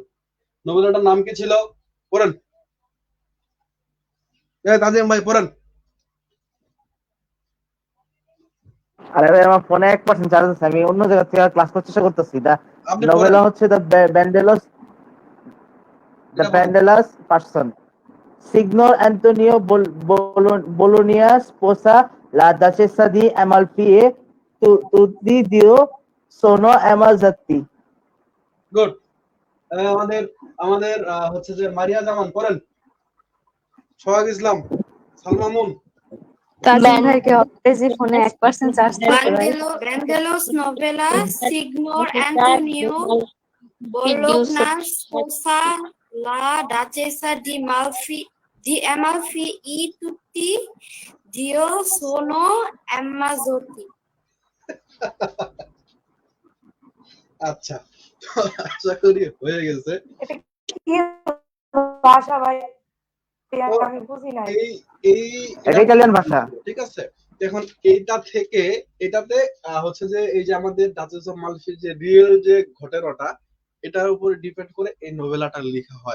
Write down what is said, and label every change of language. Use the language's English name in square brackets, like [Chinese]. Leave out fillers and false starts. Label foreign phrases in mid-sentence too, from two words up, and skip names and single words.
[Bangla] নোভেলাটার নাম কি ছিল? পড়েন, তাজিম ভাই পড়েন। আরে ভাই আমার ফোনে 1% চার্জ আছে, আমি অন্য জায়গা থেকে ক্লাস করতে চেষ্টা করতেছি। নোভেলা হচ্ছে দ্য ব্যান্ডেলাস পার্সন, [Italian] Signor Antonio Bologna sposa la Duchessa di Amalfi e tutti Dio sono ammazzati. [Bangla] গুড। আমাদের হচ্ছে যে মারিয়া জামান পড়েন। সোহাগ ইসলাম, সালমামুন। তাজিম ভাইকে অলরেডি ফোনে 1% চার্জ থাকে ভাই। [Italian] Brandelos novela Signor Antonio Bologna sposa la Duchessa di Amalfi e tutti Dio sono ammazzati. [Bangla] আচ্ছা, আশা করি হয়ে গেছে। এটা কি ভাষা ভাই? আমি বুঝি নাই। এটা ইতালিয়ান ভাষা, ঠিক আছে? এখন এটাতে হচ্ছে যে এই যে আমাদের ডাচেস অফ মালফির যে রিয়েল যে ঘটনাটা, এটার উপরে ডিপেন্ড করে এই নোভেলাটা লেখা হয়।